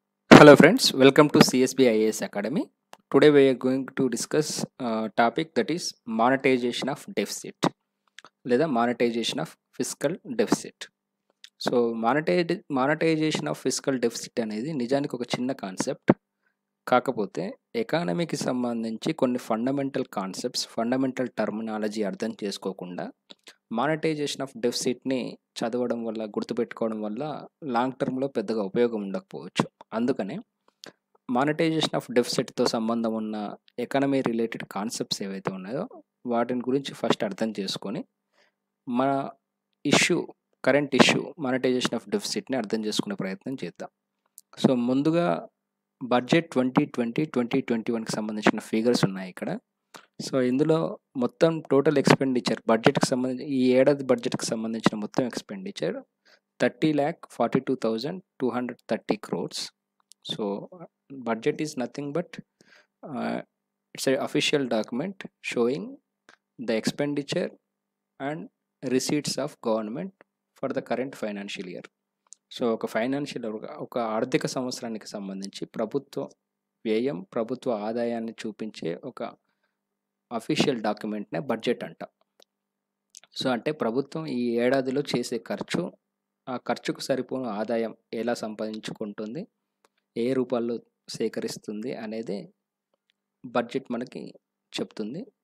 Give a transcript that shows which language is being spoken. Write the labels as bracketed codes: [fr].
[en] Hello friends, welcome to CSB IAS Academy. Today we are going to discuss topic that is monetization of deficit [te] లేదా [en] monetization of fiscal deficit. [te] So monetisation of physical deficit అనేది నిజానికి ఒక చిన్న concept. కాకపోతే ఎకానమీకి సంబంధించి కొన్ని fundamental concepts, fundamental terminology అర్థం చేసుకోకుండా మానిటైజేషన్ ఆఫ్ డెఫిసిట్ని చదవడం వల్ల, గుర్తుపెట్టుకోవడం వల్ల లాంగ్ టర్మ్లో పెద్దగా ఉపయోగం ఉండకపోవచ్చు. అందుకనే మానిటైజేషన్ ఆఫ్ డెఫిసిట్తో సంబంధం ఉన్న ఎకానమీ రిలేటెడ్ కాన్సెప్ట్స్ ఏవైతే ఉన్నాయో వాటిని గురించి ఫస్ట్ అర్థం చేసుకొని మన కరెంట్ ఇష్యూ మానిటైజేషన్ ఆఫ్ డెఫిసిట్ని అర్థం చేసుకునే ప్రయత్నం చేద్దాం. సో ముందుగా బడ్జెట్ 2020-2021కి సంబంధించిన ఫిగర్స్ ఉన్నాయి ఇక్కడ. సో ఇందులో మొత్తం టోటల్ ఎక్స్పెండిచర్ బడ్జెట్కి సంబంధించి ఈ ఏడాది బడ్జెట్కి సంబంధించిన మొత్తం expenditure 30,42,230 crores. [en] So budget is nothing but it's an official document showing the expenditure and receipts of government for the current financial year. [te] So ఒక ఆర్థిక సంవత్సరానికి సంబంధించి ప్రభుత్వ వ్యయం, ప్రభుత్వ ఆదాయాన్ని చూపించే ఒక అఫీషియల్ డాక్యుమెంట్నే బడ్జెట్ అంట. సో అంటే ప్రభుత్వం ఈ ఏడాదిలో చేసే ఖర్చు, ఆ ఖర్చుకు సరిపోను ఆదాయం ఎలా సంపాదించుకుంటుంది, ఏ రూపాల్లో సేకరిస్తుంది అనేది బడ్జెట్ మనకి చెప్తుంది.